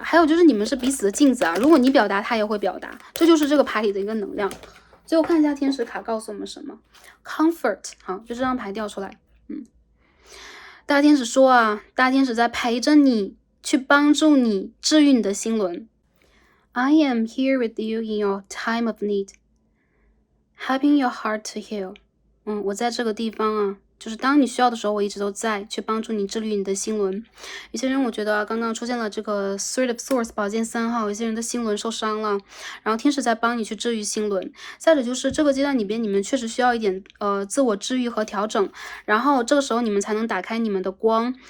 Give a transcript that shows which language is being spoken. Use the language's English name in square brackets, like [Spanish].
[Chinese] 还有就是你们是彼此的镜子啊，如果你表达，他也会表达，这就是这个牌里的一个能量。最后看一下天使卡告诉我们什么 ，comfort， 好，就这张牌掉出来，大天使说啊，大天使在陪着你，去帮助你治愈你的心轮。 [English] I am here with you in your time of need, helping your heart to heal。 [Chinese] 我在这个地方啊，就是当你需要的时候，我一直都在，去帮助你治愈你的心轮。有些人我觉得刚刚出现了这个 Three of Swords 宝剑3号，有些人的心轮受伤了，然后天使在帮你去治愈心轮。再者就是这个阶段里边，你们确实需要一点自我治愈和调整，然后这个时候你们才能打开你们的光。